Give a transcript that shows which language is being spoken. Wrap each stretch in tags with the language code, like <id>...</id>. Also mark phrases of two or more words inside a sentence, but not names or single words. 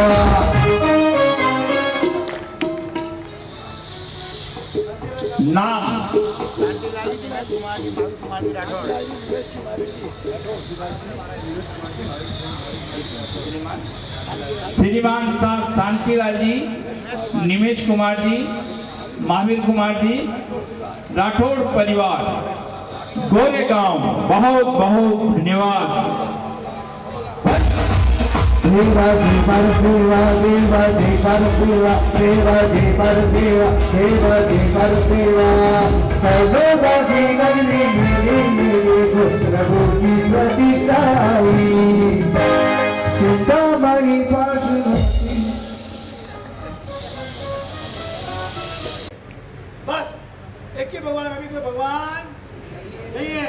<hi>नाम श्रीमान शांतिलाल जी, निमेश कुमार जी, महावीर कुमार जी, राठौड़ परिवार, गोरेगांव, बहुत बहुत धन्यवाद। देवा देवा देवा देवा देवा देवा देवा देवा देवा देवा देवा देवा सलोरा की नगरी में प्रभु की प्रतिष्ठा आई चिंता मांगी पास बस एक ही भगवान, अभी कोई भगवान नहीं है।</hi>